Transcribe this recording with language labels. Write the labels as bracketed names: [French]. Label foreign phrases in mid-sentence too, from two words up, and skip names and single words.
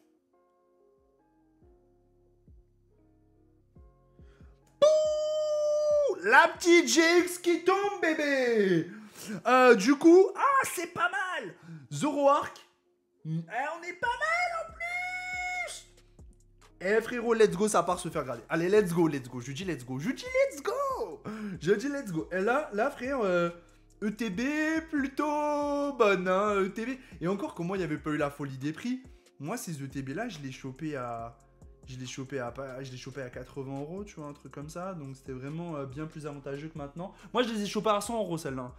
[French] La petite GX qui tombe, bébé. Du coup, ah, c'est pas mal. Zoroark. On est pas mal en plus. Eh frérot, [English] let's go, [French] ça part se faire grader. Allez, [English] let's go, let's go. [French] Je dis [English] let's go. [French] Je dis [English] let's go. [French] Je dis [English] let's go. [French] Et là frère, ETB plutôt bonne, hein, ETB. Et encore, comment il n'y avait pas eu la folie des prix. Moi, ces ETB là, je l'ai chopé à... Je l'ai chopé à 80 €, tu vois, un truc comme ça. Donc, c'était vraiment bien plus avantageux que maintenant. Moi, je les ai chopés à 100 € celles-là.